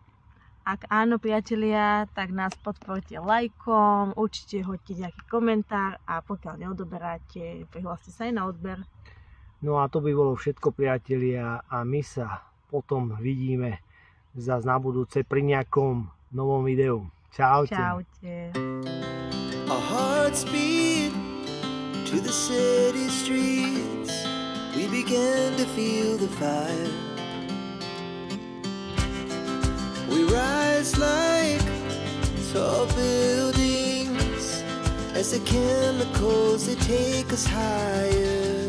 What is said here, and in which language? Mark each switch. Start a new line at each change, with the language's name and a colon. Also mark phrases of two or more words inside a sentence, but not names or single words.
Slovak: Ak áno, priatelia, tak nás podporte lajkom, určite hoďte nejaký komentár a pokiaľ neodoberáte, prihláste sa aj na odber. No a to by bolo všetko, priatelia, a my sa potom vidíme zase na budúce pri nejakom novom videu. Čaute. Čaute.
English: Our hearts beat to the city streets. We began to feel the fire. We rise like tall buildings as the chemicals, they take us higher.